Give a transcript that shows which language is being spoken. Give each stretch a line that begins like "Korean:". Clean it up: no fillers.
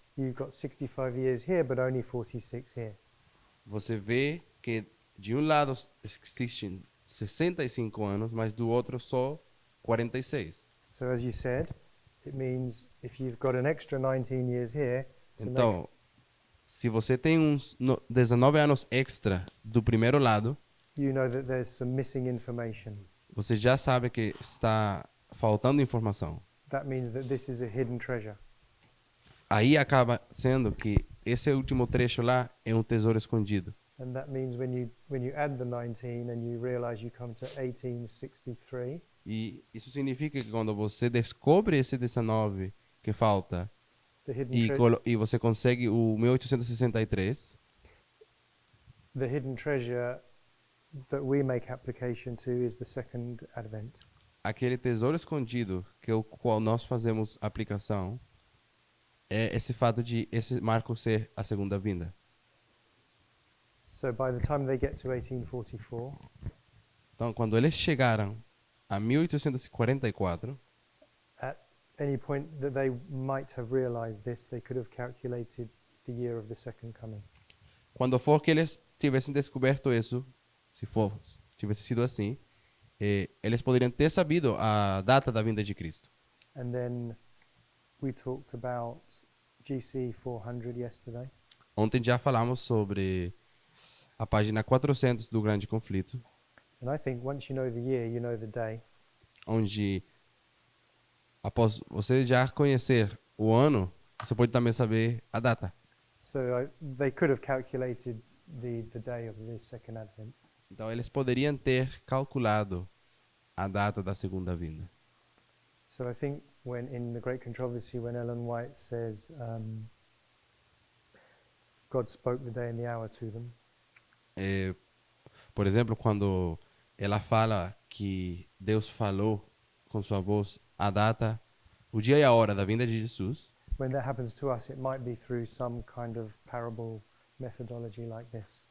English: You've got 65 years here, but only 46 here.
Portuguese: Você vê que de um lado existem 65 anos, mas do outro só 46.
English: So as you said, it means if you've got an extra 19 years here, to make-
Portuguese: Então, se você tem uns 19 anos extra do primeiro lado,
English: you know that there's some missing information.
Portuguese: você já sabe que está faltando informação.
English: That means that this is a hidden treasure.
Portuguese: Aí acaba sendo que esse último trecho lá é um tesouro escondido.
English: And that means when you add the 19 and you realize you come to 1863,
Portuguese: E isso significa que quando você descobre esse 19 que falta
English: the hidden,
Portuguese: e você consegue o 1863,
English: the hidden treasure that we make application to is the second advent.
Portuguese: aquele tesouro escondido que o qual nós fazemos aplicação é esse fato de esse marco ser a segunda vinda.
English: So by the time they get to 1844,
Portuguese: Então, quando eles chegaram a 1844,
English: at any point that they might have realized this, they could have calculated the year of the second coming.
Portuguese: quando for que eles tivessem descoberto isso, se tivesse sido assim, eles poderiam ter sabido a data da vinda de Cristo.
English: And then we talked about GC 400 yesterday.
Portuguese: Ontem já falamos sobre a página 400 do Grande Conflito,
English: And I think once you know the year, you know the day.
Portuguese: onde após você já conhecer o ano, você pode também saber a data.
English: So they could have calculated the day of the second advent.
Portuguese: Então eles poderiam ter calculado a data da segunda vinda.
English: So I think when in the Great Controversy, when Ellen White says God spoke the day and the hour to them.
Portuguese: Por exemplo, quando ela fala que Deus falou com sua voz a data, o dia e a hora da vinda de Jesus,
English: When that happens to us, it might be through some kind of parable methodology like this.